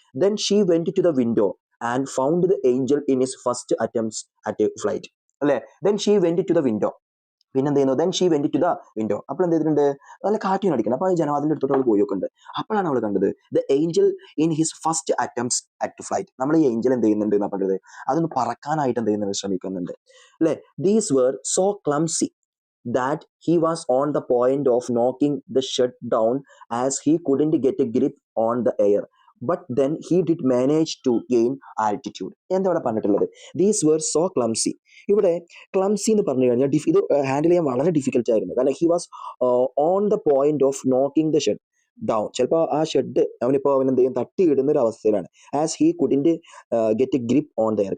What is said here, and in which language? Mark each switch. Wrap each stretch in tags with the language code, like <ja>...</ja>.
<en>Then she went to the window and found the angel in his first attempt at flight. അല്ലെ, then she went to the window,</en> <ml>പിന്നെ എന്ത് ചെയ്യുന്നു,</ml> <en>then she went to the window,</en> <ml>അപ്പോൾ എന്ത് ചെയ്തിട്ടുണ്ട്, നല്ല കാറ്റിന് അടിക്കണം. അപ്പൊ ജനവാദിന്റെ അടുത്തോട്ട് അവൾ പോയിട്ടുണ്ട്. അപ്പോഴാണ് അവൾ കണ്ടത്</ml> <en>The angel in his first attempt at flight.</en> <ml>നമ്മൾ ഈ ഏഞ്ചൽ എന്ത് ചെയ്യുന്നുണ്ട് എന്നാ പറഞ്ഞത്, അതൊന്ന് പറക്കാനായിട്ട് എന്ത് ചെയ്യുന്നുണ്ട്, ശ്രമിക്കുന്നുണ്ട്.</ml> <en>അല്ലെ, these were so clumsy that he was on the point of knocking the shed down as he couldn't get a grip on the air. But then he did manage to gain altitude.</en> <ml>എന്താ ഇവിടെ പറഞ്ഞിട്ടുള്ളത്,</ml> <en>These were so clumsy.</en> <ml>ഇവിടെ clumsy എന്ന് പറഞ്ഞു കഴിഞ്ഞാൽ ഇത് handle ചെയ്യാൻ വളരെ ഡിഫിക്കൽട്ട് ആയിരുന്നു.</ml> <en>കാരണം he was on the point of knocking the shed down.</en> <ml>ചിലപ്പോൾ ആ ഷെഡ് അവനിപ്പോൾ അവൻ എന്ത് ചെയ്യും, തട്ടി ഇടുന്ന ഒരു അവസ്ഥയിലാണ്.</ml> <en>As he couldn't get a grip on the air.</en>